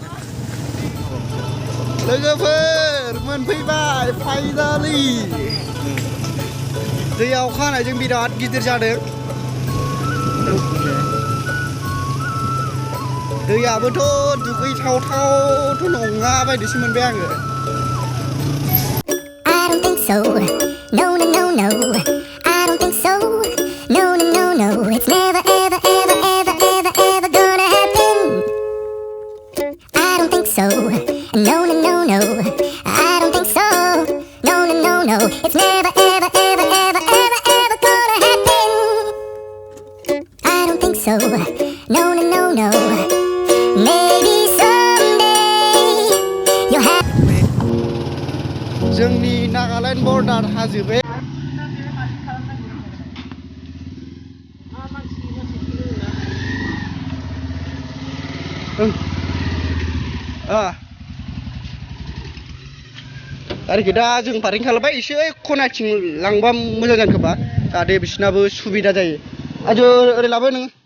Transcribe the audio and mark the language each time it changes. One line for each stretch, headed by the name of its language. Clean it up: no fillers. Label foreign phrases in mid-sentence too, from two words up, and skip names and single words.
Bodo: लोगोफोर मोनफैबाय फाइनालि दैया अखा हानायजों बिराद गिदिर जादों दैयाबोथ' दुगैथावथावथ' नङा बायदिसो मोनबाय आङो
English: I don't think so. No, no, no, no. I don't think so. No, no, no, no. It's never, ever, ever, ever, ever, ever gonna happen. I don't think so. No, no, no, no. I don't think so. No, no, no, no. It's never, ever, ever, ever, ever, ever gonna happen. I don't think so. No, no, no, no. Maybe someday you'll have.
Bodo: जोंनि नागालेण्ड बर्डार हाजो बे गारिखौ दा जों पार्किं खालामबाय एसे खनाथिं लांबा मोजां जागोन खोमा जाहाथे बिसोरनाबो सुबिदा जायो आजो ओरै लाबो नोङो